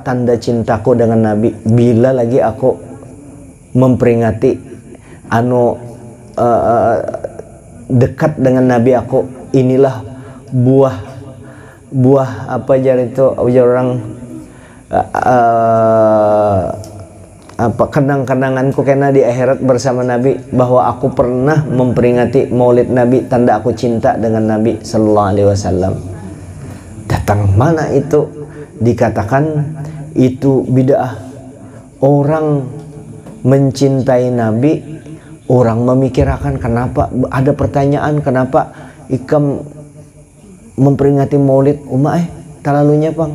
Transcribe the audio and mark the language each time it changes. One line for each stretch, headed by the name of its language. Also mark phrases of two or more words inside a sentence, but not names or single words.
Banjar: Tanda cintaku dengan Nabi, bila lagi aku memperingati dekat dengan Nabi aku, inilah buah apa jar itu ujar orang kenang-kenanganku karena di akhirat bersama Nabi, bahwa aku pernah memperingati maulid Nabi, tanda aku cinta dengan Nabi
Arabic: صلى الله عليه وسلم.
Banjar: Datang mana itu dikatakan itu bid'ah. Orang mencintai Nabi, orang memikirkan kenapa, ada pertanyaan kenapa Ikam memperingati maulid terlalunya bang.